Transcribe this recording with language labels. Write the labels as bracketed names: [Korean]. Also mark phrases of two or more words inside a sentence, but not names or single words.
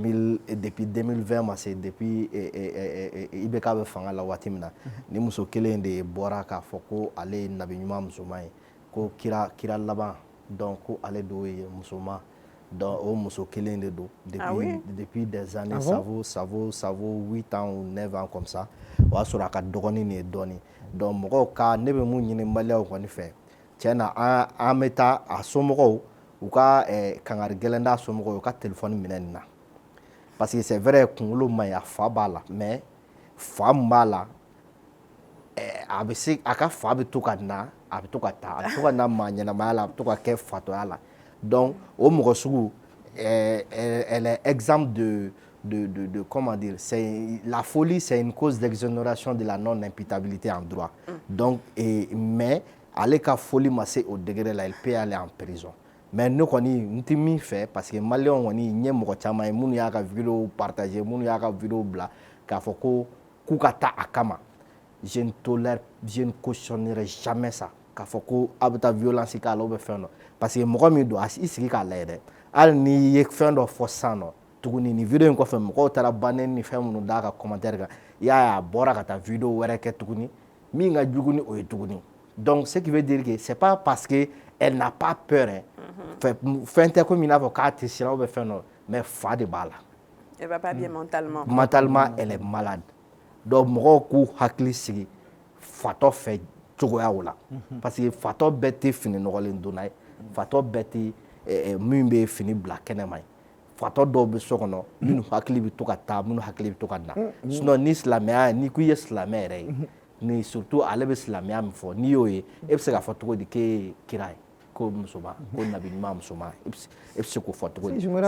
[Bambara] 2020 ma se depuis IBK bɛ fanga la waati min na ni muso kelen de bɔra k'a fɔ ko ale ye nabi ɲuman musoman ye ko kira laban donc ko ale de ye musoman donc o muso kelen de don [French] depuis des années ça vaut 8 ans ou 9 ans comme ça [Bambara] o y'a sɔrɔ a ka dɔgɔnin de ye dɔɔni donc mɔgɔw ka ne bɛ mun ɲini maliyɛnw kɔni fɛ tiɲɛ na an bɛ taa a somɔgɔw u ka kangari gɛlɛn d'a somɔgɔw u ka téléphone minɛ nin na [French] parce que c'est vrai [Bambara] kunkolo man ɲi a fa b'a la mais fa min b'a la a bɛ se a ka fa bɛ to ka na a bɛ to ka taa a bɛ to ka na maa ɲɛnamaya la a bɛ to ka kɛ fatɔya la donc o mɔgɔ sugu [French] elle est exemple de comment dire la folie c'est une cause d'exonération de la non-imputabilité en droit donc mais [Bambara] ale ka folie ma se [French] au degré là il peut aller en prison mais [Bambara] ne kɔni n tɛ min fɛ [French] parce que [Bambara] maliyɛnw kɔni n ye mɔgɔ caman ye minnu y'a ka [French] vidéo partager [Bambara] minnu y'a ka vidéo bila k'a fɔ ko k'u ka taa a kama [French] je ne cautionnerai jamais ça [Bambara] k'a fɔ ko a bɛ taa violence k'a la ou bien fɛn dɔ parce que mɔgɔ min don i sigi k'a lajɛ dɛ hali n'i ye fɛn dɔ fɔ sisan nɔ tuguni nin video in kɔfɛ mɔgɔw taara banni ni fɛn minnu d'a ka commentaire kan i y'a ye a bɔra ka taa video wɛrɛ kɛ tuguni min ka jugu ni o ye tuguni [French] donc ce qui veut dire que c'est pas parce que elle n'a pas peur hein [Bambara] fɛn tɛ komi i n'a fɔ k'a tɛ siran [French] ou bien [Bambara] fɛn dɔ mais fa de b'a la [French] elle va pas bien mentalement elle est malade donc [Bambara] mɔgɔw k'u hakili sigi fatɔ fɛ cogoyaw la [French] parce que [Bambara] fatɔ bɛɛ tɛ fini nɔgɔlen donna ye fatɔ bɛɛ tɛ min bɛ fini bila kɛnɛma ye fatɔ dɔw bɛ so kɔnɔ minnu hakili bɛ to ka taa minnu hakili bɛ to ka na sinon ni silamɛya n'i ko i ye silamɛ yɛrɛ ye ni surtout ale bɛ silamɛya min fɔ n'i y'o ye e bɛ se k'a fɔ cogo di k'e ye kira ye ko musoman ko nabi ɲuman musoman e bɛ se k'o fɔ cogo di